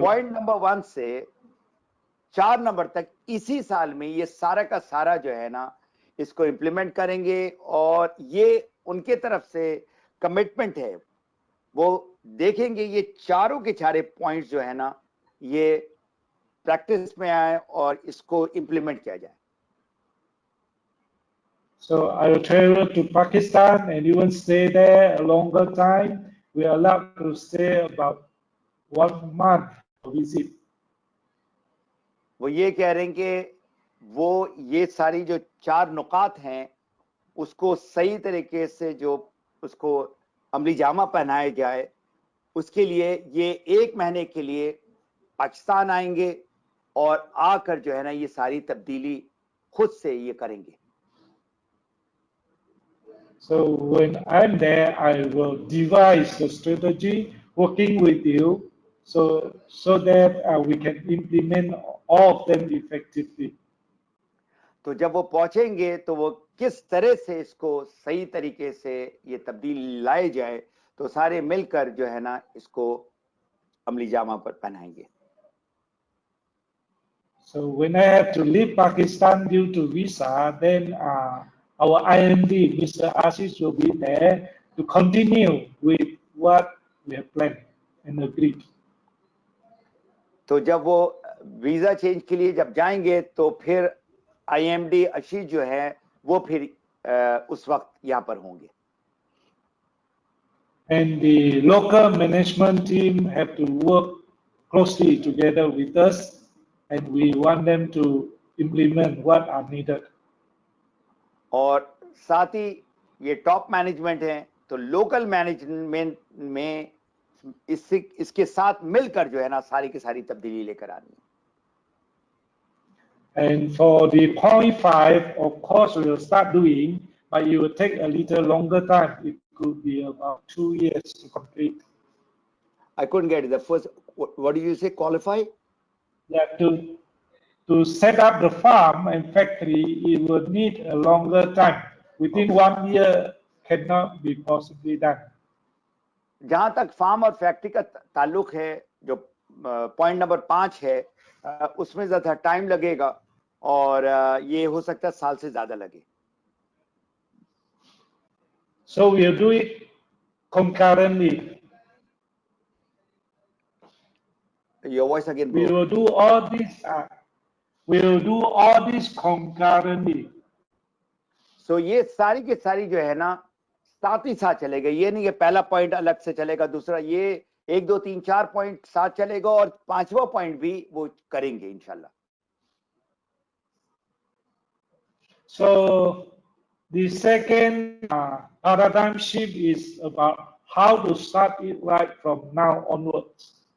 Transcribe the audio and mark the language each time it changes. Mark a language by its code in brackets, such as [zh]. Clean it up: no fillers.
[hi] Point number 1 से 4 number तक इसी साल में ये सारा का सारा जो है ना इसको इम्प्लीमेंट करेंगे, और ये उनके तरफ से कमिटमेंट है, वो देखेंगे ये चारों के चारे पॉइंट्स जो है ना ये प्रैक्टिस में आए और इसको इम्प्लीमेंट किया जाए। [en] So I will travel to Pakistan and even stay there a longer time. We are allowed to stay about 1 month for visit. [hi] वो ये कह रहे हैं कि वो ये सारी जो 4 नुकात हैं उसको सही तरीके से जो उसको अमली जामा पहनाया जाए, उसके लिए ये 1 महीने के लिए पाकिस्तान आएंगे और आकर जो है ना ये सारी तब्दीली खुद से ये करेंगे। [en] So when I'm there, I will devise the strategy working with you so that we can implement all of them effectively. [hi] तो जब वो पहुंचेंगे तो वो किस तरह से इसको सही तरीके से ये तब्दीली लाए जाए, तो सारे मिलकर जो है ना इसको अमली जामा पर पहनाएंगे। [en] So when I have to leave Pakistan due to visa, then our IMD, Mr. Ashish, will be there to continue with what we have planned and agreed. [hi] तो जब वो वीजा चेंज के लिए जब जाएंगे तो फिर आईएमडी आशीष जो है वो फिर उस वक्त यहाँ पर होंगे. [en] And the local management team have to work closely together with us, and we want them to implement what are needed. [hi] और साथ ही ये टॉप मैनेजमेंट है तो लोकल मैनेजमेंट में इसके साथ मिलकर जो है ना सारी की सारी तब्दीली लेकर आनी है. [en] And for the point 5, of course, we will start doing, but it will take a little longer time. It could be about 2 years to complete. I couldn't get it. The first, what do you say? Qualify? Yeah, to set up the farm and factory, it would need a longer time. Within 1 year, cannot be possibly done. [hi] जहां तक farm और factory का ताल्लुक है, जो point number 5 है, उसमें ज्यादा टाइम लगेगा और ये हो सकता है साल से ज्यादा लगे. [en] So we'll do it concurrently. Your voice again, bro. We will do all this. We will do all this concurrently. [hi] So ये सारी की सारी जो है ना साथ ही साथ चलेगा. ये नहीं कि पहला पॉइंट अलग से चलेगा, दूसरा ये 1 2 3 4 पॉइंट साथ चलेगा और 5वां पॉइंट भी वो करेंगे इंशाल्लाह. [en] So the second paradigm shift is about how to start it right from now onwards.